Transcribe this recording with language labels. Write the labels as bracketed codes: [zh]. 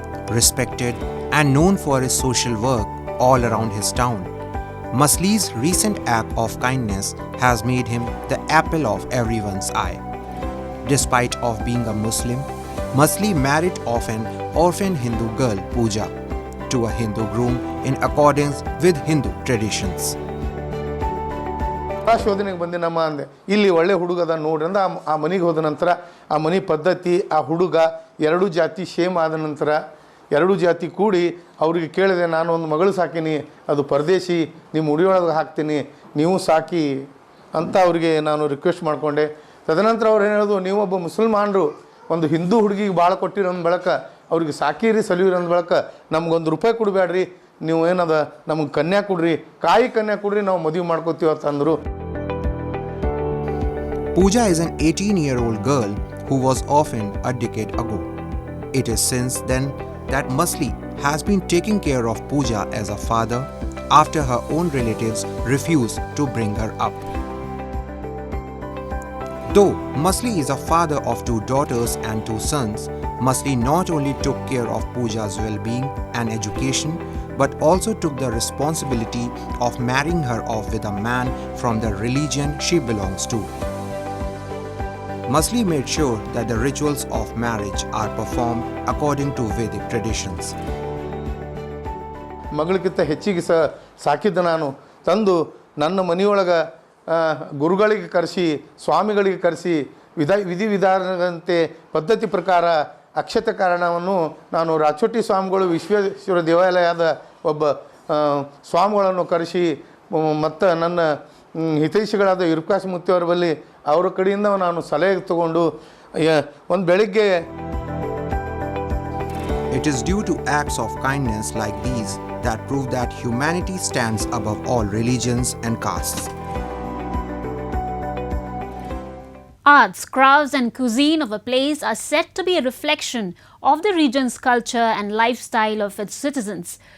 [en] Respected and known for his social work all around his town, Masli's recent act of kindness has made him the apple of everyone's eye. Despite of being a Muslim, Masli married off an orphan Hindu girl, Pooja, to a Hindu groom in accordance with Hindu traditions. [kn] ಶೋಧನೆಗೆ ಬಂದು ನಮ್ಮ ಅಂದೆ ಇಲ್ಲಿ ಒಳ್ಳೆ ಹುಡುಗದ ನೋಡ್ರಿ ಅಂದ ಆ ಮನೆಗೆ ಹೋದ ನಂತರ ಆ ಮನೆ ಪದ್ಧತಿ ಆ ಹುಡುಗ ಎರಡು ಜಾತಿ ಸೇಮ್ ಆದ ನಂತರ ಎರಡು ಜಾತಿ ಕೂಡಿ ಅವರಿಗೆ ಕೇಳಿದೆ, ನಾನು ಒಂದು ಮಗಳು ಸಾಕಿನಿ, ಅದು ಪರದೇಶಿ, ನಿಮ್ಮ ಉಡಿಯೊಳಗೆ ಹಾಕ್ತೀನಿ, ನೀವು ಸಾಕಿ ಅಂತ ಅವರಿಗೆ ನಾನು ರಿಕ್ವೆಸ್ಟ್ ಮಾಡಿಕೊಂಡೆ. ತದನಂತರ ಅವ್ರು ಏನು ಹೇಳೋದು, ನೀವೊಬ್ಬ ಮುಸಲ್ಮಾನರು ಒಂದು ಹಿಂದೂ ಹುಡುಗಿಗೆ ಭಾಳ ಕೊಟ್ಟಿರೋಂದು ಬಳಕ ಅವ್ರಿಗೆ ಸಾಕಿರಿ ಸಲಿವಿರೋಂದು ಬಳಕ ನಮ್ಗೊಂದು ರೂಪಾಯಿ ಕೊಡಬೇಡ್ರಿ, ನೀವು ಏನದ ನಮಗೆ ಕನ್ಯಾ ಕೊಡ್ರಿ, ಕಾಯಿ ಕನ್ಯಾ ಕೊಡ್ರಿ, ನಾವು ಮದುವೆ ಮಾಡ್ಕೋತೀವಿ ಅಂತಂದರು. [en] Pooja is an 18-year-old girl who was orphaned a decade ago. It is since then that Masli has been taking care of Pooja as a father after her own relatives refused to bring her up. Though Masli is a father of 2 daughters and 2 sons, Masli not only took care of Pooja's well-being and education, but also took the responsibility of marrying her off with a man from the religion she belongs to. Masli made sure that the rituals of marriage are performed according to Vedic traditions. [kn] ಮಗಳಿಗಿಂತ ಹೆಚ್ಚಿಗೆ ಸಾಕಿದ್ದ ನಾನು ತಂದು ನನ್ನ ಮನೆಯೊಳಗೆ ಗುರುಗಳಿಗೆ ಕರೆಸಿ, ಸ್ವಾಮಿಗಳಿಗೆ ಕರೆಸಿ, ವಿಧಿವಿಧಾನದಂತೆ ಪದ್ಧತಿ ಪ್ರಕಾರ ಅಕ್ಷತೆ ಕಾರಣವನ್ನು ನಾನು ರಾಚೋಟಿ ಸ್ವಾಮಿಗಳು ವಿಶ್ವೇಶ್ವರ ದೇವಾಲಯದ ಒಬ್ಬ ಸ್ವಾಮಿಗಳನ್ನು ಕರೆಸಿ ಮತ್ತು ನನ್ನ ಹಿತೈಷಿಗಳಾದ ವಿರೂಪಾಕ್ಷ ಮುತ್ತಿಯವರ ಬಳಿ ಅವರ ಕಡೆಯಿಂದ ನಾನು ಸಲಹೆ ತಗೊಂಡು ಒಂದು ಬೆಳಿಗ್ಗೆ. [en] It is due to acts of kindness like these that prove that humanity stands above all religions and castes. Arts, crafts and cuisine of a place are said to be a reflection of the region's culture and lifestyle of its citizens.